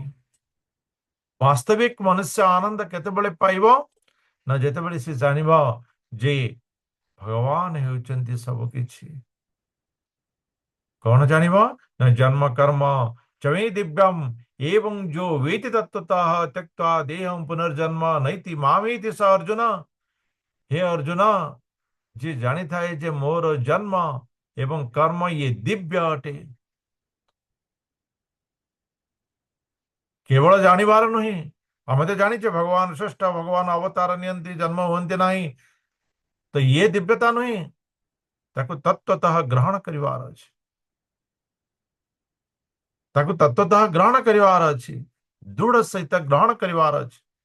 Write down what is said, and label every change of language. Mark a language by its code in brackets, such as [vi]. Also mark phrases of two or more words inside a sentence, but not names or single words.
[or] ବାସ୍ତବିକ ମନୁଷ୍ୟ ଆନନ୍ଦ କେତେବେଳେ ପାଇବ ନା ଯେତେବେଳେ ସେ ଜାଣିବ ଯେ ଭଗବାନ ହେଉଛନ୍ତି ସବୁ କିଛି। କଣ ଜାଣିବ ନା [sa] ଜନ୍ମ କର୍ମ ଚମେ ଦିବ୍ୟମ୍ ଏବଂ ଯୋ वेति तत्त्वतः त्यक्त्वा देहं पुनर्जन्म नैति मामेति स अर्जुन। हे अर्जुन, [or] ଯିଏ ଜାଣିଥାଏ ଯେ ମୋର ଜନ୍ମ ଏବଂ କର୍ମ ଇଏ ଦିବ୍ୟ ଅଟେ, କେବଳ ଜାଣିବାର ନୁହେଁ, ଆମେ ତ ଜାଣିଛେ ଭଗବାନ ଶ୍ରେଷ୍ଠ, ଭଗବାନ ଅବତାର ନିଅନ୍ତି, ଜନ୍ମ ହୁଅନ୍ତି ନାହିଁ, ତ ଇଏ ଦିବ୍ୟତା ନୁହେଁ, ତାକୁ ତତ୍ତ୍ୱତଃ ଗ୍ରହଣ କରିବାର ଅଛି, ତାକୁ ତତ୍ତ୍ୱତଃ ଗ୍ରହଣ କରିବାର ଅଛି, ଦୃଢ ସହିତ ଗ୍ରହଣ କରିବାର ଅଛି।